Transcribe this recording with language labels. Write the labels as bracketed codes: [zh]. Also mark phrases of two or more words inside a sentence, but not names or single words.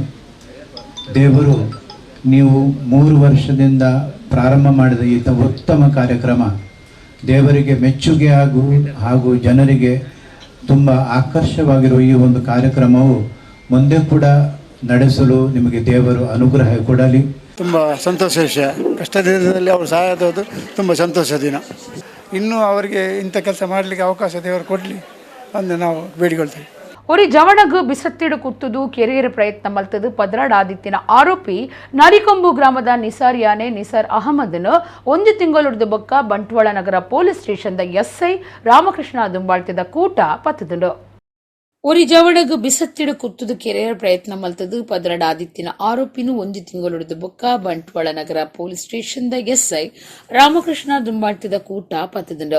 [kn] ದೇವರು ನೀವು 3 ವರ್ಷದಿಂದ ಪ್ರಾರಂಭ ಮಾಡಿದ ಈ ಉತ್ತಮ ಕಾರ್ಯಕ್ರಮ ದೇವರಿಗೆ ಮೆಚ್ಚುಗೆ ಹಾಗೂ ಜನರಿಗೆ ತುಂಬ ಆಕರ್ಷವಾಗಿರುವ ಈ ಒಂದು ಕಾರ್ಯಕ್ರಮವು ಮುಂದೆ ಕೂಡ ನಡೆಸಲು ನಿಮಗೆ ದೇವರು ಅನುಗ್ರಹ ಕೊಡಲಿ. ತುಂಬ ಸಂತೋಷ ವಿಷಯ. ಕಷ್ಟ ದಿನದಲ್ಲಿ ಅವರು ಸಹಾಯದವುದು ತುಂಬ ಸಂತೋಷ ದಿನ. ಇನ್ನೂ ಅವರಿಗೆ ಇಂಥ ಕೆಲಸ ಮಾಡಲಿಕ್ಕೆ ಅವಕಾಶ ದೇವರು ಕೊಡಲಿ ಅಂತ ನಾವು ಬೇಡಿಕೊಳ್ತೇವೆ. [tcy] ಒರಿ ಜವಣಗ್ ಬಿಸತ್ತಿಡು ಕುತ್ತುದು ಕೆರೆಯರ ಪ್ರಯತ್ನ ಮಲ್ತದು ಪದ್ರಾಡ್ ಆದಿತ್ಯನ ಆರೋಪಿ ನರಿಕೊಂಬು ಗ್ರಾಮದ ನಿಸಾರ್ ಯಾನೆ ನಿಸಾರ್ ಅಹಮದ್ನ 1 ತಿಂಗಳು ಬೊಕ್ಕ ಬಂಟ್ವಾಳ ನಗರ ಪೊಲೀಸ್ ಸ್ಟೇಷನ್ದ ಎಸ್ಐ ರಾಮಕೃಷ್ಣ ದುಂಬಾಳ್ತಿದ ಕೂಟ ಪತ್ತದುಂಡು. ಒರಿ ಜವಣಗ್ ಬಿಸತ್ತಿಡು ಕುತ್ತುದು ಕೆರೆಯರ ಪ್ರಯತ್ನ ಮಲ್ತದು ಪದ್ರಾಡ್ ಆದಿತ್ಯನ ಆರೋಪಿನು 1 ತಿಂಗಳು ಬೊಕ್ಕ ಬಂಟ್ವಾಳ ನಗರ ಪೊಲೀಸ್ ಸ್ಟೇಷನ್ದ ಎಸ್ಐ ರಾಮಕೃಷ್ಣ ದುಂಬಾಳ್ತಿದ ಕೂಟ ಪತ್ತದುಂಡು.